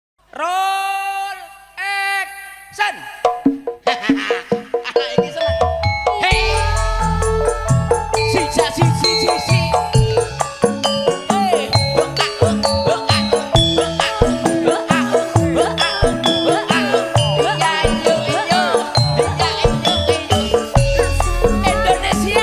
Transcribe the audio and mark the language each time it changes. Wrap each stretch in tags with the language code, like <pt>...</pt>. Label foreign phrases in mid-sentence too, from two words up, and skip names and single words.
<en>Roll action.</en> <jv>Anak iki seneng. Hey. Si si si si si. Hey. Indonesia.</jv>